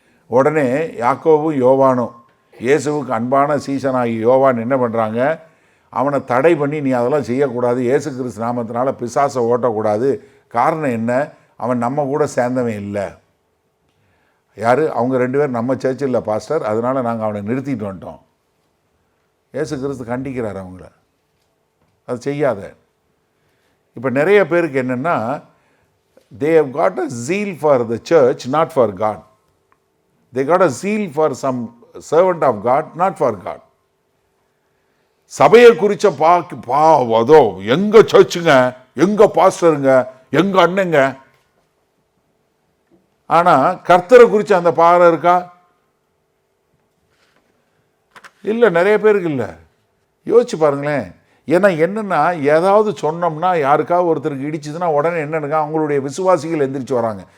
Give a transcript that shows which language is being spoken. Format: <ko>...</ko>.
<ta>உடனே யாக்கோவும் யோவானும், இயேசுவுக்கு அன்பான சீசனாகி யோவான் என்ன பண்ணுறாங்க, அவனை தடை பண்ணி நீ அதெல்லாம் செய்யக்கூடாது, இயேசு கிறிஸ்து நாமத்தினால பிசாசை ஓட்டக்கூடாது. காரணம் என்ன, அவன் நம்ம கூட சேர்ந்தவன் இல்லை. யார் அவங்க 2 பேர் நம்ம சர்ச்சில் இல்லை பாஸ்டர், அதனால் நாங்கள் அவனை நிறுத்திட்டு வந்துட்டோம். இயேசு கிறிஸ்து கண்டிக்கிறார் அவங்கள, அது செய்யாத. இப்போ நிறைய பேருக்கு என்னென்னா,</ta> <en>they have got a zeal for the church, not for God. They got a zeal for some servant of God, not for God.</en> <ta>சபையை குறித்த அதோ எங்க சர்ச்சுங்க, எங்க பாஸ்டருங்க, எங்க அண்ணங்க. ஆனால் கர்த்தரை குறித்து அந்த பாரம் இருக்கா? இல்லை, நிறைய பேருக்கு இல்லை. யோசிச்சு பாருங்களேன். ஏன்னா என்னென்னா, ஏதாவது சொன்னோம்னா யாருக்காவது ஒருத்தருக்கு இடிச்சுதுன்னா உடனே என்னென்னுங்க, அவங்களுடைய விசுவாசிகள் எந்திரிச்சு வராங்க.</ta>